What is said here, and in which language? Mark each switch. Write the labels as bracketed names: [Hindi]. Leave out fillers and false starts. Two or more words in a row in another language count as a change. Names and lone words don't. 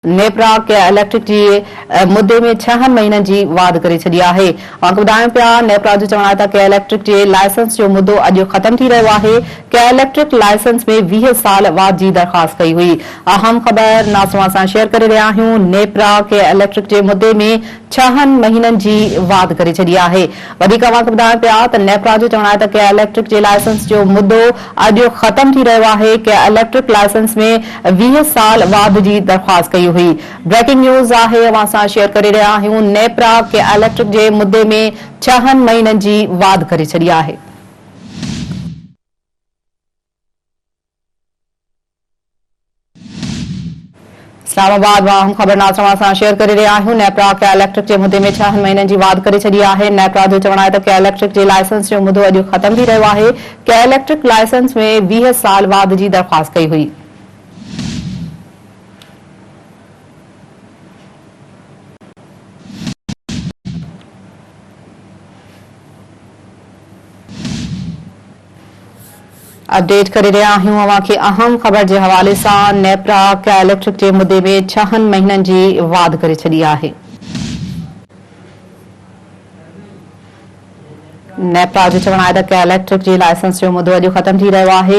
[Sindhi] नेपरा के इलेक्ट्रिक जे मुद्दे में 6 महीननि जी वाद करे छॾी आहे। ॿुधायूं पिया नेपरा जो चवणु आहे त के इलेक्ट्रिक जे लाइसेंस जो मुद्दो अॼु ख़त्म थी रहियो आहे। के इलेक्ट्रिक लाइसेंस में 20 साल वाद जी दरख़्वास्त कई हुई। अहम ख़बर नाज़िमा सां शेयर करे रहिया आहियूं। नेपरा के इलेक्ट्रिक जे मुद्दे में 6 महीननि जी वाद करे छॾी आहे। वधीक ॿुधायूं पिया त नेपरा जो चवणु आहे त के इलेक्ट्रिक जे लाइसेंस जो मुद्दो अॼु ख़त्म थी रहियो आहे। के इलेक्ट्रिक लाइसेंस में 20 साल वाद जी दरख़्वास्त कई हुई। [English] breaking news [Sindhi] आहे, अवां सां शेयर करे रहिया आहियूं। नेपरा के इलेक्ट्रिक जे मुद्दे में 6 महीननि जी वाद करे छॾी आहे। इस्लामाबाद मां हम ख़बर नाज़िमा सां शेयर करे रहिया आहियूं। नेपरा के इलेक्ट्रिक जे मुद्दे में 6 महीननि जी वाद करे छॾी आहे। नेपरा जो चवणु आहे त के इलेक्ट्रिक जे लाइसेंस जो मुद्दो अॼु ख़त्म थी रहियो आहे। के इलेक्ट्रिक लाइसेंस में 20 साल वाद जी दरख़्वास्त कई हुई। अपडेट करे रहिया आहियूं अवां खे अहम ख़बर जे हवाले सां। नेपरा के इलेक्ट्रिक जे मुद्दे में 6 महीननि जी वाद करे छॾी आहे। नेपरा जो चवणु आहे त के इलेक्ट्रिक जे लाइसेंस जो मुद्दो अॼु ख़त्म थी रहियो आहे।